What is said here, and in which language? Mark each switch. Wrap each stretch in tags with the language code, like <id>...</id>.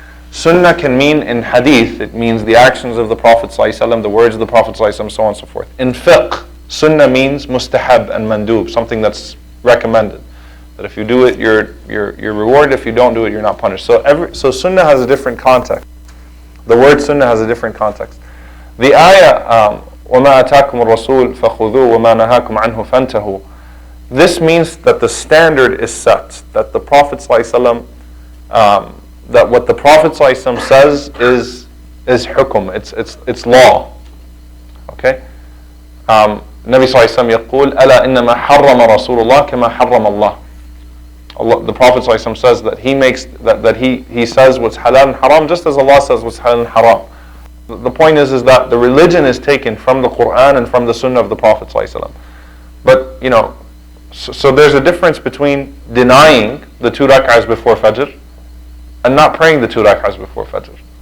<en>Sunnah can mean in hadith, it means the actions of the Prophet ﷺ, the words of the Prophet ﷺ, so on and so forth. In fiqh, sunnah means mustahab and mandub, something that's recommended. That if you do it, you're rewarded. If you don't do it, you're not punished. So sunnah has a different context. The word sunnah has a different context.</en> <ar>The ayah, وَمَا أَتَاكُمُ الرَّسُولُ فَخُذُوهُ وَمَا نَهَاكُمْ عَنْهُ فَانْتَهُوا.</ar> <en>This means that the standard is set. That the Prophet ﷺ, that what the Prophet ﷺ says is hukum. It's law. Okay.</en> <ar>Nabi ﷺ يقول ألا إنما حرم رسول الله كما حرم الله.</ar> <en>Allah, the Prophet ﷺ says that he makes that he says what's halal and haram just as Allah says what's halal and haram. The point is that the religion is taken from the Quran and from the Sunnah of the Prophet ﷺ. But so there's a difference between denying the 2 rak'ahs before Fajr and not praying the 2 rak'ahs before Fajr.</en>